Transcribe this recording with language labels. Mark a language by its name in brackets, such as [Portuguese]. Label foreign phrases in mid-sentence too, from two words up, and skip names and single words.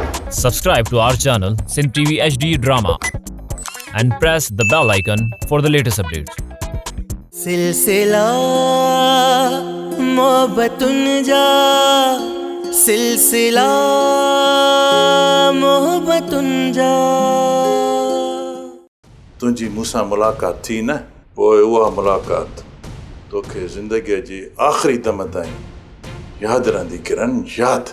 [English] Subscribe to our channel Sindh TV HD Drama and press the bell icon for the latest updates. [Sindhi] सिलसिला मोहब्बतुन जा सिलसिला मोहब्बतुन जा तुंहिंजी मूंसां मुलाक़ात थी न पोइ उहा मुलाक़ात तोखे ज़िंदगीअ जी आख़िरी दम ताईं यादि रहंदी किरण यादि